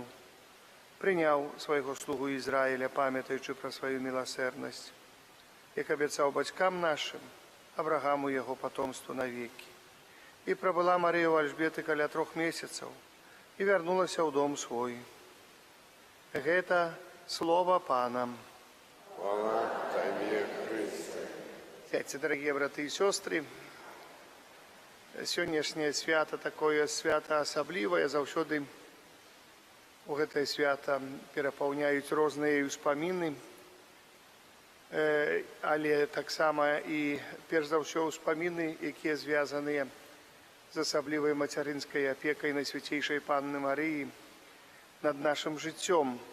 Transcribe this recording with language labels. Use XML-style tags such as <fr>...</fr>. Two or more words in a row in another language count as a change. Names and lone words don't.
<be>Прыняў свайго слугу Ізраіля, памятаючы пра сваю міласэрнасць, як абяцаў бацькам нашым, Аврагаму яго патомству навекі. І прабыла Марыя ў Альжбеты каля 3 месяцаў і вярнулася ў дом свой. Гэта слова Пана. Хвала Тебе, Христе.</be> <ru>Сядьте, дорогие браты и сестры.</ru> <be>Сённяшняе свята такое свята асаблівае. Заўсёды у гэтае свята перапаўняюць розныя ўспаміны. Але таксама і перш за ўсё ўспаміны, якія звязаныя з асаблівай мацярынскай апекай Найсвяцейшай Панны Марыі над нашым жыццём.</be>